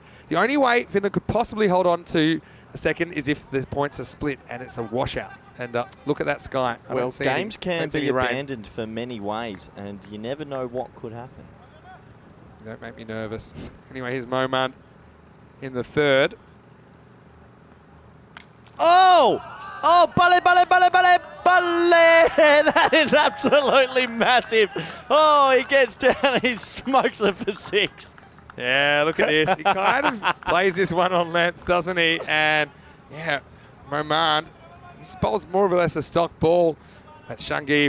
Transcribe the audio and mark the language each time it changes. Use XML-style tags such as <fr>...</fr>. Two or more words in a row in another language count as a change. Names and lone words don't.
<en>The only way Finland could possibly hold on to a second is if the points are split and it's a washout. And look at that sky. Well, games can be abandoned for many ways, and you never know what could happen. Don't make me nervous. Anyway, here's Momant in the third. Oh!</en> <pa>Oh, bale, bale, bale, bale, bale!</pa> <en>That is absolutely massive. Oh, he gets down and he smokes it for 6. Yeah, look at this. He kind of plays this one on length, doesn't he? And yeah, Momant, he bowls more or less a stock ball at Shangiv.</en>